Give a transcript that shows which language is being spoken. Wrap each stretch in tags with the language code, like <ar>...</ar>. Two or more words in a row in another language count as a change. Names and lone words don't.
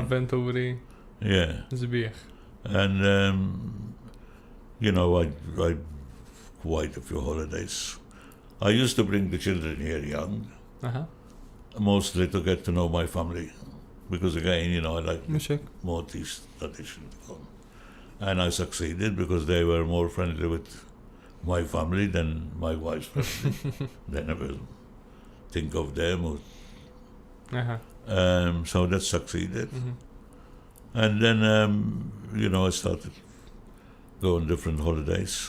<en>avventuri Yeah. zbieħ. And, you know, I quite a few holidays. I used to bring the children here young, Aha. mostly to get to know my family. Because again, you know, I like</en> <mt>Mhux hekk.</mt> <en>Maltese tradition. And I succeeded because they were more friendly with my family than my wife's family. They never think of them. Or, Aha. so that succeeded. And then, you know, I started going different holidays.</en>